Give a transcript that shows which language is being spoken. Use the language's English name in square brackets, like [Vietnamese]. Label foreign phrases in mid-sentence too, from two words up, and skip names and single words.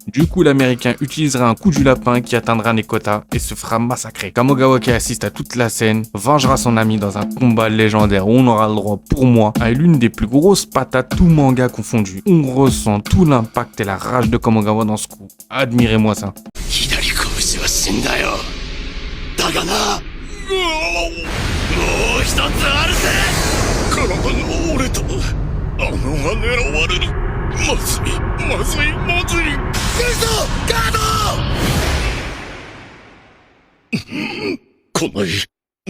[French] Du coup, l'américain utilisera un coup du lapin qui atteindra Nekota et se fera massacrer. Komogawa, qui assiste à toute la scène, vengera son ami dans un combat légendaire où on aura le droit, pour moi, à l'une des plus grosses patates, tout manga confondu. On ressent tout l'impact et la rage de Komogawa dans ce coup. Admirez-moi ça. [Japanese] 左拳は死んだよ。だがな、もう一つあるぜ。体が折れた。あのが狙われる。まずい、まずい、まずい。来るぞ、ガード。来ない。